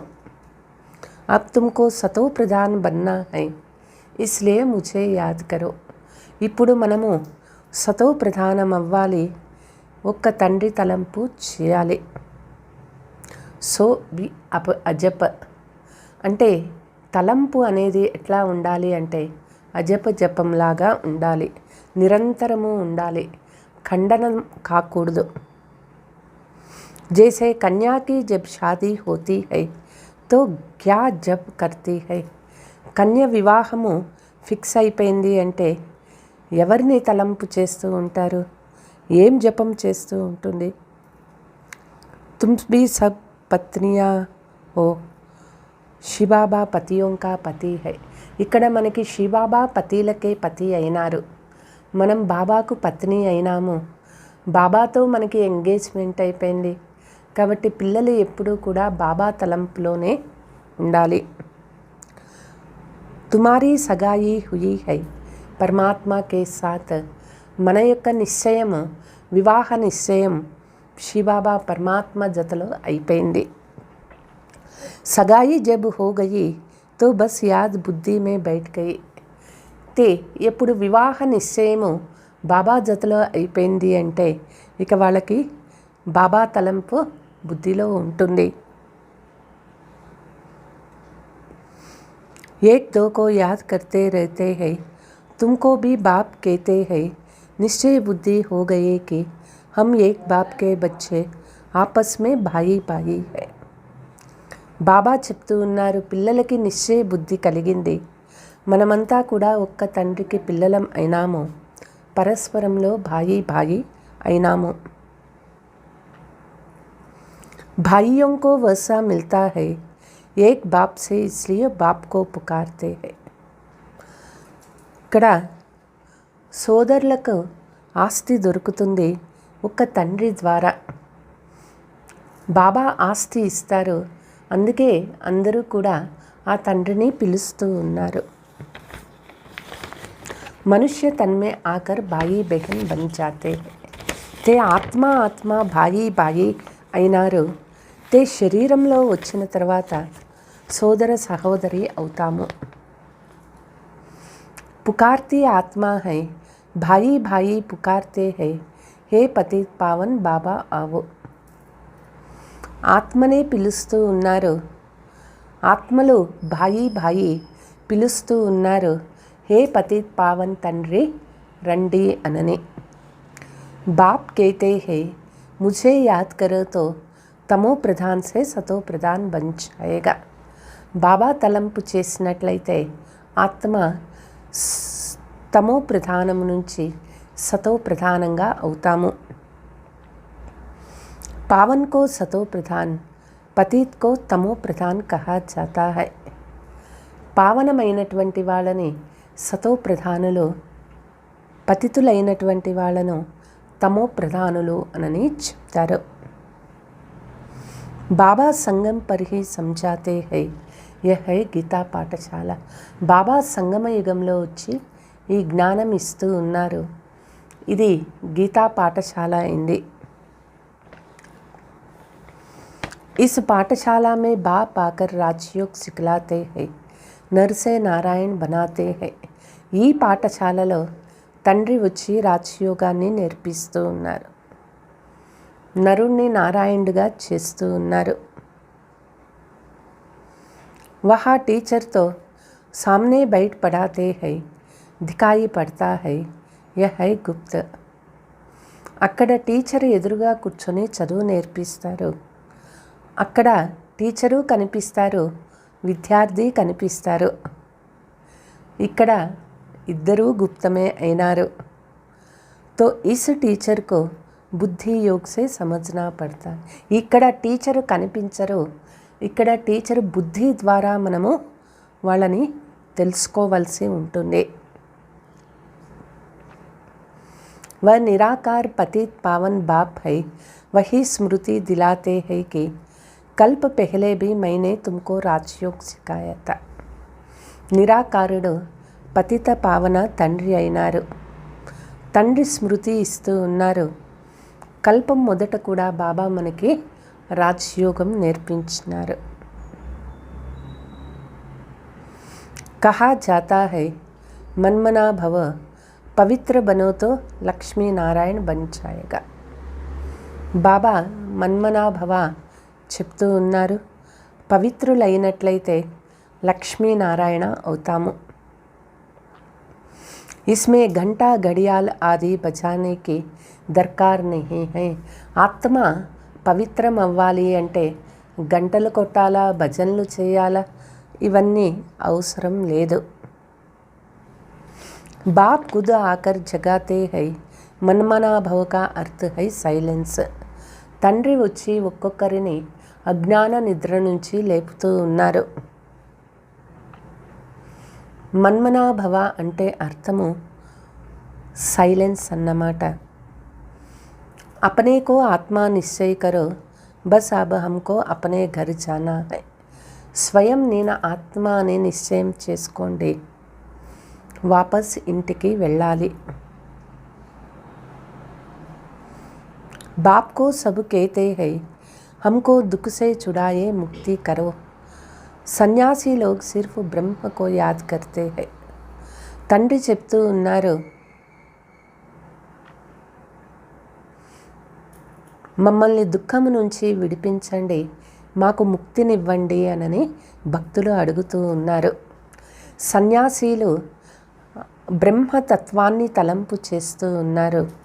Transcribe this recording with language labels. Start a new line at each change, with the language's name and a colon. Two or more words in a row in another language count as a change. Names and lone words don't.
Hindi: अब तुमको सतो प्रधान बनना है इसलिए मुझे याद करो.
Telugu: ఇప్పుడు మనము సతో ప్రధానం అవ్వాలి, ఒక్క తండ్రి తలంపు చేయాలి. సో అజప అంటే తలంపు అనేది ఎట్లా ఉండాలి అంటే అజప జపంలాగా ఉండాలి, నిరంతరము ఉండాలి, ఖండనం కాకూడదు.
Hindi: जैसे कन्या की जब शादी होती है तो क्या जप करती है.
Telugu: కన్య వివాహము ఫిక్స్ అయిపోయింది అంటే ఎవరిని తలంపు చేస్తూ ఉంటారు, ఏం జపం చేస్తూ ఉంటుంది?
Hindi: तुम भी सब पत्नियां हो, शिवबाबा पतियों का पति है.
Telugu: ఇక్కడ మనకి శివబాబా పతిలకే పతి అయినారు, మనం బాబాకు పత్ని అయినాము. బాబాతో మనకి ఎంగేజ్మెంట్ అయిపోయింది కాబట్టి పిల్లలు ఎప్పుడూ కూడా బాబా తలంపులోనే ఉండాలి.
Hindi: तुम्हारी सगाई हुई है परमात्मा के साथ.
Telugu: మన యొక్క నిశ్చయము, వివాహ నిశ్చయం శివబాబా పరమాత్మ జతలో అయిపోయింది.
Hindi: सगाई जब हो गई तो बस याद बुद्धि में बैठ गई.
Telugu: తే ఎప్పుడు వివాహ నిశ్చయము బాబా జతలో అయిపోయింది అంటే ఇక వాళ్ళకి బాబా తలంపు బుద్ధిలో ఉంటుంది.
Hindi: एक दो को याद करते रहते हैं, तुमको भी बाप कहते हैं. निश्चय बुद्धि हो गए कि हम एक बाप के बच्चे आपस में भाई भाई है.
Telugu: బాబా చెప్తూ ఉన్నారు, పిల్లలకి నిశ్చయ బుద్ధి కలిగింది, మనమంతా కూడా ఒక్క తండ్రికి పిల్లలం అయినాము, పరస్పరంలో
Hindi: भाई भाई
Telugu: అయినాము.
Hindi: भाइयों को वैसा मिलता है एक बाप से, इसलिए बाप को पुकारते हैं.
Telugu: ఇక్కడ సోదరులకు ఆస్తి దొరుకుతుంది ఒక్క తండ్రి ద్వారా. బాబా ఆస్తి ఇస్తారు, అందుకే అందరూ కూడా ఆ తండ్రిని పిలుస్తూ ఉన్నారు.
Hindi: मनुष्य तन में आकर भाई बहन बन जाते हैं.
Telugu: తే ఆత్మ ఆత్మ
Hindi: भाई भाई
Telugu: అయినారు. తే శరీరంలో వచ్చిన తర్వాత సోదర సహోదరి అవుతాము.
Hindi: पुकारती आत्मा है, भाई भाई पुकारते हैं, हे पतित पावन बाबा आओ.
Telugu: ఆత్మనే పిలుస్తూ ఉన్నారు, ఆత్మలు
Hindi: भाई भाई
Telugu: పిలుస్తూ ఉన్నారు,
Hindi: हे पतित पावन
Telugu: తండ్రి రండి అనని.
Hindi: బాప్ कहते हैं मुझे याद करो तो तमो प्रधान से सतो प्रधान बन जाएगा.
Telugu: బాబా తలంపు చేసినట్లయితే ఆత్మ తమో ప్రధానము నుంచి సతో ప్రధానంగా అవుతాము.
Hindi: पावन को सतो प्रधान, पतित को तमो प्रधान कहा जाता है.
Telugu: పావనమైనటువంటి వాళ్ళని సతో ప్రధానులు, పతితులైనటువంటి వాళ్ళను తమో ప్రధానులు అని చెప్తారు.
Hindi: बाबा संगम पर ही సమझाते हैं, यह है गीता पाठशाला.
Telugu: బాబా సంగమ యుగంలో వచ్చి ఈ జ్ఞానం ఇస్తూ ఉన్నారు, ఇది గీతా పాఠశాల అయింది.
Hindi: इस पाठशाला में बाप आकर राजयोग सिखलाते हैं, नर से नारायण बनाते हैं.
Telugu: ఈ పాఠశాలలో తండ్రి వచ్చి రాజయోగాన్ని నేర్పిస్తూ ఉన్నారు, నరుణ్ణి నారాయణుడిగా చేస్తూ ఉన్నారు.
Hindi: वहाँ टीचर तो सामने बैठ पढ़ाते हैं, दिखाई पड़ता है, यह है गुप्त.
Telugu: అక్కడ టీచర్ ఎదురుగా కూర్చొని చదువు నేర్పిస్తారు, అక్కడ టీచరు కనిపిస్తారు, విద్యార్థి కనిపిస్తారు. ఇక్కడ ఇద్దరూ గుప్తమే అయినారు.
Hindi: तो इस टीचर को बुद्धि योग से समझना पड़ता.
Telugu: ఇక్కడ టీచరు కనిపించరు, ఇక్కడ టీచరు బుద్ధి ద్వారా మనము వాళ్ళని తెలుసుకోవాల్సి ఉంటుంది.
Hindi: वह निराकार पतित पावन बाप है, वही स्मृति दिलाते हैं कि कल्प पहले भी मैंने तुमको राजयोग सिखाया था.
Telugu: నిరాకారుడు పతిత పావన తండ్రి అయినారు, తండ్రి స్మృతి ఇస్తూ ఉన్నారు. కల్పం మొదట కూడా బాబా మనకి రాజయోగం నేర్పించినారు.
Hindi: कहा जाता है मनमनाभव, पवित्र बनो तो लक्ष्मीनारायण बन जाएगा.
Telugu: బాబా మన్మనా భవ చెప్తూ ఉన్నారు, పవిత్రులైనట్లయితే లక్ష్మీనారాయణ అవుతాము.
Hindi: इसमें घंटा घड़ियाल आदि बजाने की दरकार नहीं है.
Telugu: ఆత్మ పవిత్రం అవ్వాలి అంటే గంటలు కొట్టాలా, భజనలు చేయాలా, ఇవన్నీ అవసరం లేదు.
Hindi: बाप खुद आकर जगाते हैं, मनमनाभव का अर्थ है साइलेंस.
Telugu: తండ్రి వచ్చి ఒక్కొక్కరిని అజ్ఞాన నిద్ర నుంచి లేపుతూ ఉన్నారు. మన్మనా భవ అంటే అర్థము సైలెన్స్ అన్నమాట.
Hindi: अपने को आत्मा निश्चय करो, बस अब हमको अपने घर जाना है.
Telugu: స్వయం నేను ఆత్మ అనే నిశ్చయం చేసుకోండి, వాపస్ ఇంటికి వెళ్ళాలి.
Hindi: बाप को सब कहते हैं, हमको दुख से छुड़ाए मुक्ति करो. संन्यासी लोग सिर्फ ब्रह्म को याद करते हैं.
Telugu: తండ్రి చెప్తూ ఉన్నారు, మమ్మల్ని దుఃఖము నుంచి విడిపించండి, మాకు ముక్తినివ్వండి అని భక్తులు అడుగుతూ ఉన్నారు. సన్యాసీలు బ్రహ్మతత్వాన్ని తలంపు చేస్తూ ఉన్నారు.